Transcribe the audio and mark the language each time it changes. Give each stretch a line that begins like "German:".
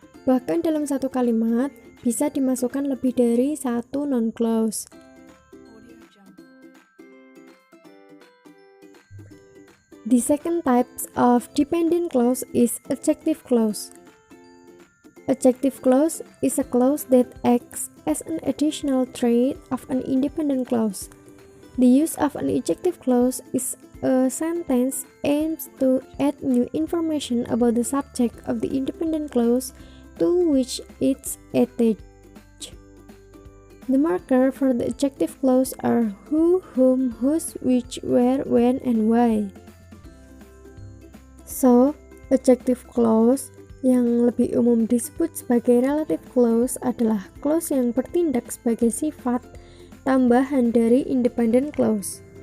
Indonesian: Bahkan dalam satu kalimat bisa dimasukkan lebih dari satu noun clause.
English: The second type of dependent clause is adjective clause. Adjective clause is a clause that acts as an additional trait of an independent clause. The use of an adjective clause is a sentence aims to add new information about the subject of the independent clause to which it's attached. The marker for the adjective clause are who, whom, whose, which, where, when, and why.
Indonesian: So, adjective clause yang lebih umum disebut sebagai relative clause adalah clause yang bertindak sebagai sifat tambahan dari independent clause.